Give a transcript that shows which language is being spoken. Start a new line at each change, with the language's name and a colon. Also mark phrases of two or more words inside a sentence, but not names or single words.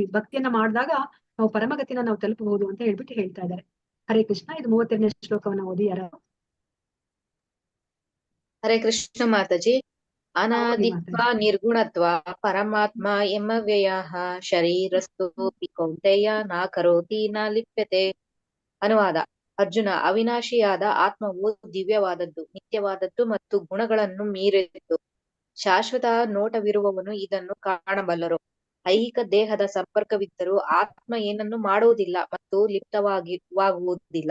Kannada: ಭಕ್ತಿಯನ್ನ ಮಾಡಿದಾಗ ನಾವು ಪರಮಗತಿನ ನಾವು ತಲುಪಬಹುದು ಅಂತ ಹೇಳ್ಬಿಟ್ಟು ಹೇಳ್ತಾ ಇದ್ದಾರೆ.
Sanskrit: ಹರೇ ಕೃಷ್ಣ.
Kannada: ಇದು 32ನೇ ಶ್ಲೋಕವನ್ನ ಓದಿ ಯಾರು.
Sanskrit: ಹರೇ ಕೃಷ್ಣ
Kannada: ಮಾತಾಜಿ.
Sanskrit: ಅನಾದಿತ್ವ ನಿರ್ಗುಣತ್ವ ಪರಮಾತ್ಮ ಯಮವ್ಯಯಃ ಶರೀರಸ್ಥು ಕೌಂತೆಯ ನಾ ಕರೋತಿ ನ ಲಿಪ್ಯತೆ.
Kannada: ಅನುವಾದ. ಅರ್ಜುನ, ಅವಿನಾಶಿಯಾದ ಆತ್ಮವು ದಿವ್ಯವಾದದ್ದು, ನಿತ್ಯವಾದದ್ದು ಮತ್ತು ಗುಣಗಳನ್ನು ಮೀರಿದ್ದು. ಶಾಶ್ವತ ನೋಟವಿರುವವನು ಇದನ್ನು ಕಾಣಬಲ್ಲರು. ಐಹಿಕ ದೇಹದ ಸಂಪರ್ಕವಿದ್ದರೂ ಆತ್ಮ ಏನನ್ನು ಮಾಡುವುದಿಲ್ಲ ಮತ್ತು ಲಿಪ್ತವಾಗುವುದಿಲ್ಲ.